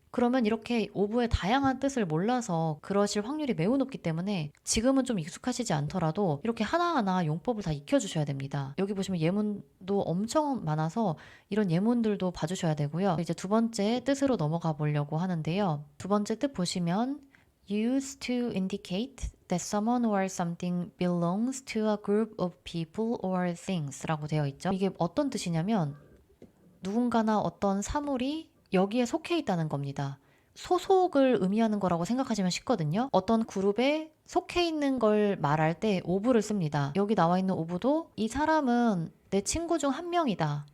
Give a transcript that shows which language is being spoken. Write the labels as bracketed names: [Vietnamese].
[Korean] 그러면 이렇게 오브의 다양한 뜻을 몰라서 그러실 확률이 매우 높기 때문에 지금은 좀 익숙하시지 않더라도 이렇게 하나하나 용법을 다 익혀주셔야 됩니다. 여기 보시면 예문도 엄청 많아서 이런 예문들도 봐주셔야 되고요. 이제 두 번째 뜻으로 넘어가 보려고 하는데요. 두 번째 뜻 보시면 [English] used to indicate that someone or something belongs to a group of people or things [Korean] 라고 되어 있죠. 이게 어떤 뜻이냐면 누군가나 어떤 사물이 여기에 속해 있다는 겁니다. 소속을 의미하는 거라고 생각하시면 쉽거든요. 어떤 그룹에 속해 있는 걸 말할 때 오브를 씁니다. 여기 나와 있는 오브도 이 사람은 내 친구 중 한 명이다.